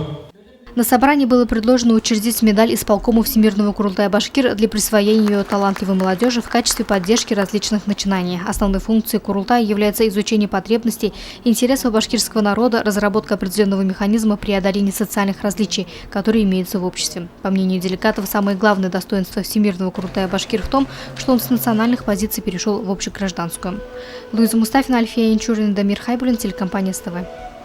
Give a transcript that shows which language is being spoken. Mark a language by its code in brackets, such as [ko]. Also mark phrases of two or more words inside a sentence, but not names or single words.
[ru] На собрании было предложено учредить медаль исполкому Всемирного Курултая Башкир для присвоения ее талантливой молодежи в качестве поддержки различных начинаний. Основной функцией Курултая является изучение потребностей и интересов башкирского народа, разработка определенного механизма преодоления социальных различий, которые имеются в обществе. По мнению делегатов, самое главное достоинство Всемирного Курултая Башкир в том, что он с национальных позиций перешел в общегражданскую. Луиза Мустафина, Альфия Янчурина, Дамир Хайбулин, телекомпания СТВ.